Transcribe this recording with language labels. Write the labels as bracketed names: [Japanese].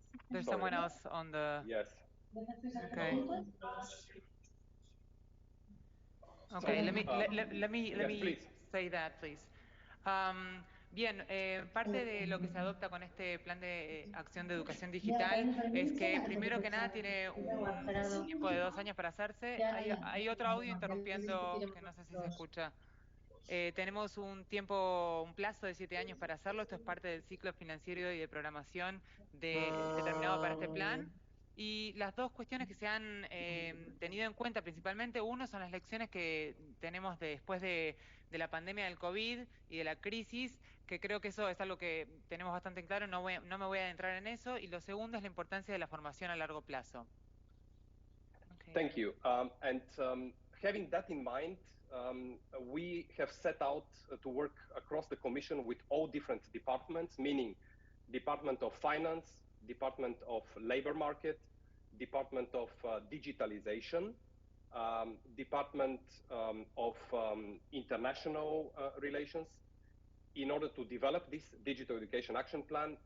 [English] there's someone else on the... Yes. Okay. Okay, let me say that, please. [Spanish] Bien, parte de lo que se adopta con este plan de acción de educación digital es que primero que nada tiene un tiempo de 2 años para hacerse. Hay otro audio interrumpiendo que no sé si se escucha. Tenemos un plazo de 7 años para hacerlo. Esto es parte del ciclo financiero y de programación determinado para este plan. Y las dos cuestiones que se han tenido en cuenta principalmente, uno son las lecciones que tenemos después de la pandemia del COVID y de la crisis, que creo que eso es algo que tenemos bastante claro, no me voy a adentrar en eso. Y lo segundo es la importancia de la formación a largo plazo. [English] Okay. Thank you. Having that in mind, we have set out to work across the Commission with all different departments, meaning Department of Finance, Department of Labor Market, Department of Digitalization, Department of International Relations, in order to develop this Digital Education Action Plan.